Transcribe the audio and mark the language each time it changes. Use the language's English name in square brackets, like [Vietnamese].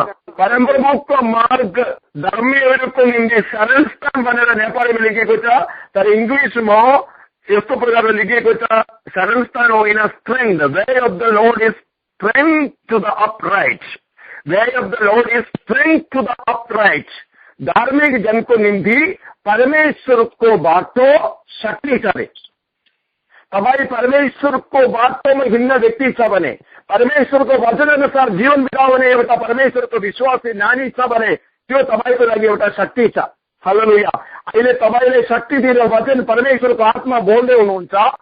[Nepali] परम प्रभुको मार्ग धर्मीहरूको निम्ति शरणस्थान भनेर नेपालीमा लेखेको छ, तर इङ्ग्लिसमा यस्तो प्रकारले लेखिएको छ, शरणस्थान हो [English] In strength, way of the Lord is strength to the upright. Way of the Lord is strength to the upright. [Nepali] धार्मिक जन को निम्ति परमेश्वर को बाटो शक्ति करे। तपाईँ परमेश्वर को बाटो में हिँड्ने व्यक्ति छ भने, परमेश्वर को वचन अनुसार जीवन बिताउने एउटा परमेश्वर को विश्वासी नानी छ भने त्यो तपाईको लागि एउटा शक्ति छ। हालेलुया। अहिले तपाईले शक्ति दिने वचन परमेश्वरको आत्मा बोल्दै हुनुहुन्छ।